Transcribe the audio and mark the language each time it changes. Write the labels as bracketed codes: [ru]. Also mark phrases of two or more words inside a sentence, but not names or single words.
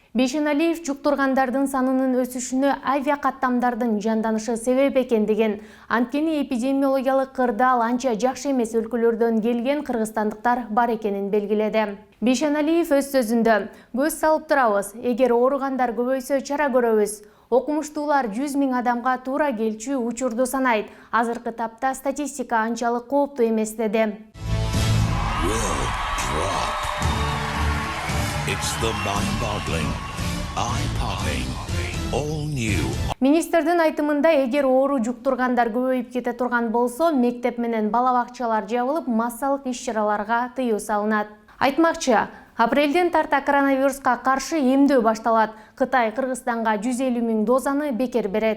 [ky] Бейшеналиев жуктургандардын санынын өсүшүнө авиакаттамдардын жанданышы себеп экендигин, анткени эпидемиологиялык кырдаал анча жакшы эмес өлкөлөрдөн келген кыргызстандыктар бар экенин белгиледи. Бейшеналиев өз сөзүндө көз салып турабыз, эгер ооругандар көбөйсө чара көрөбүз. Окумуштуулар 100 000 адамга туура келчү учурду санайт. Азыркы тапта статистика анчалык кооптуу эмес деди. [en] It's the mind-boggling, eye-popping, all new. [ky] Министрдин айтымында, эгер оору жуктургандар көбөйүп кете турган болсо, мектеп менен бала бакчалар жабылып, массалык иш-чараларга тыюу салынат. Айтмакчы, апрелден тарта коронавируска каршы эмдөө башталат. Кытай Кыргызстанга 150 000 дозаны бекер берет.